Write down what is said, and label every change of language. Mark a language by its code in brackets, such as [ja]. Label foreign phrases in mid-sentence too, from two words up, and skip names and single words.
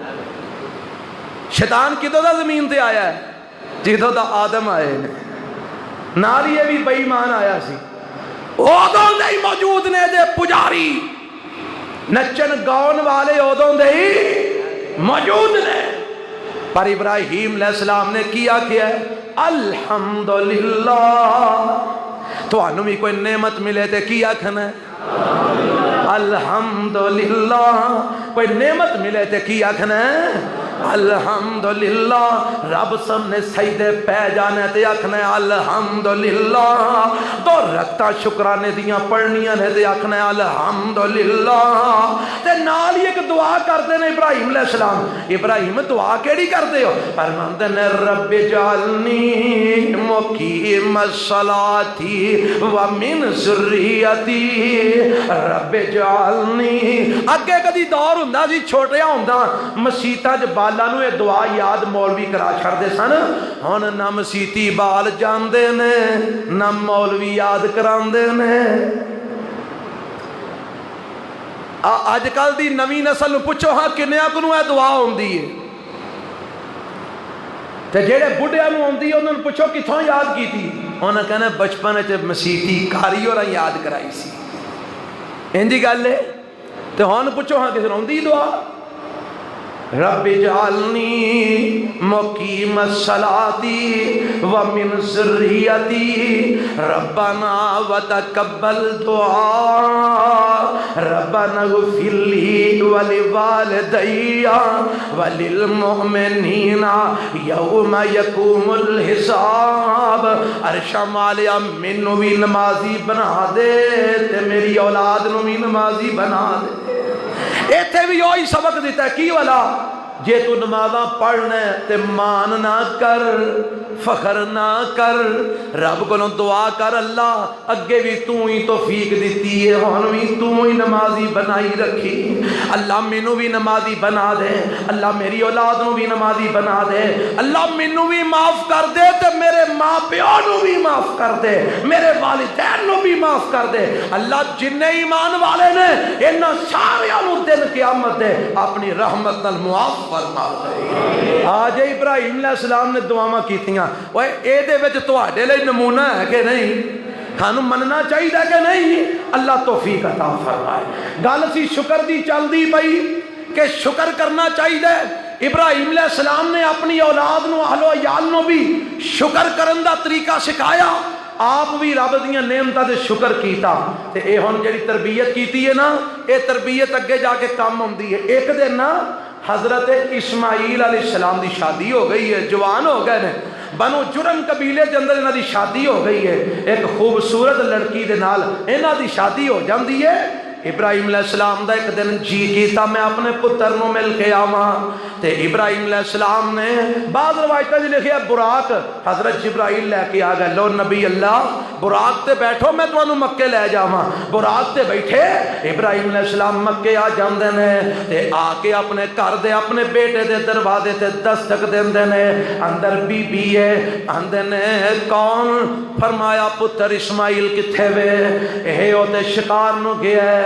[pa] شیطان کدو دا زمین دے آیا ہے، جدو دا آدم آئے نے، ناریے بھی بے ایمان آیا سی، اوہ دے ہی موجود نے دے پجاری، نچن گاؤن والے اوہ دے ہی موجود نے، پر ابراہیم [ar] علیہ السلام [pa] نے کیا ہے الحمدللہ، تو انہوں بھی کوئی نعمت ملے تھے کیا کھنا ہے الحمدللہ، کوئی نعمت ملے تھے کیا کھنا ہے الحمدللہ، رب سامنے سجدے پہ جانا تے آکھنا ہے الحمدللہ، تو رکھتا شکرانے دیاں پڑھنیاں نے تے آکھنا ہے الحمدللہ، تے نال ہی ایک دعا کرتے ہیں ابراہیم [ar] علیہ السلام۔ [pa] ابراہیم دعا کیڑی کرتے ہو؟ فرماندے نے [ar] رب جعلنی مقیم الصلاۃ ومن ذریتی، رب جعلنی۔ [pa] اگے کدی دور ہوندا سی چھوٹیا ہوندا مسیتاں چ بالاں نوں اے دعا یاد مولوی کرا چھڑدے سن، ہن نہ مسیتی بال جاندے نے نہ مولوی یاد کراندے نے۔ اج کل دی نوی نسل پوچھو ہاں کنیا کو اے دعا ہوندی ہے، تے جڑے بڈھیاں نوں ہوندی ہے انہاں نوں پوچھو کتھوں یاد کیتی، انہاں کہنا بچپن وچ مسیتی کاری اور یاد کرائی سی، انجی گل ہے۔ تے ہن پوچھو ہاں کس نوں ہوندی دعا؟ [ar] رب جعلنی مقیم الصلاۃ ومن ذریتی ربنا وتقبل دعاء ربنا اغفر لی ولوالدی وللمؤمنین یوم یقوم الحساب۔ [pa] عرشاں والیا مینوں بھی نمازی بنا دے تے میری اولاد نوں بھی نمازی بنا دے۔ ایتھے بھی وہی سبق دیتا ہے کی والا، جے تو نمازاں پڑھنا تے مان نہ کر، فخر نہ کر، رب کو دعا کر اللہ اگے بھی تو ہی توفیق دیتی ہے، ہن بھی تو ہی نمازی بنائی رکھی، اللہ مینوں بھی نمازی بنا دے، اللہ میری اولاد نوں بھی نمازی بنا دے، اللہ مینوں بھی معاف کر دے تے میرے ماں پیو نوں بھی معاف کر دے، میرے والدین نوں بھی معاف کر دے، اللہ جن ایمان والے نے انہاں ساریاں نوں دن قیامت دے اپنی رحمت نال معاف فرما دے۔ آج ابراہیم [ar] علیہ السلام [pa] نے دعاواں کیتیاں، اوے اے دے وچ تواڈے لئی نمونہ ہے کہ نہیں؟ کھانوں مننا چاہیے کہ نہیں؟ اللہ توفیق عطا فرمائے۔ گل سی شکر دی چل دی پئی کہ شکر کرنا چاہیے۔ ابراہیم [ar] علیہ السلام [pa] نے اپنی اولاد نو اہل و عیال نو بھی شکر کرن دا طریقہ سکھایا، آپ بھی رب دیاں نعمتاں تے شکر کیتا، تے اے ہن جڑی تربیت کیتی ہے نا، اے تربیت اگے جا کے کام آندی ہے۔ ایک دن نا حضرت اسماعیل [ar] علیہ السلام [pa] دی شادی ہو گئی ہے، جوان ہو گئے نے، بنو جرم قبیلے کے اندر انہاں دی شادی ہو گئی ہے، ایک خوبصورت لڑکی دے نال انہاں دی شادی ہو جاندی ہے۔ ابراہیم [ar] علیہ السلام [pa] دا ایک دن جی کیتا میں اپنے پتر نو مل کے آواں، تے ابراہیم [ar] علیہ السلام [pa] نے بعض روایتاں وچ لکھیا براق، حضرت جبرائیل لے کے آ گئے، لو نبی اللہ براق تے بیٹھو میں تانوں مکے لے جاواں۔ براق تے بیٹھے ابراہیم [ar] علیہ السلام [pa] مکے آ جاندے نے، تے آ کے اپنے گھر دے اپنے بیٹے دے دروازے تے دستک دیندے نے، اندر بی بی ہے، آندے نے کون؟ فرمایا پتر اسماعیل کتھے وے؟ اے او تے شکار نو گیا ہے۔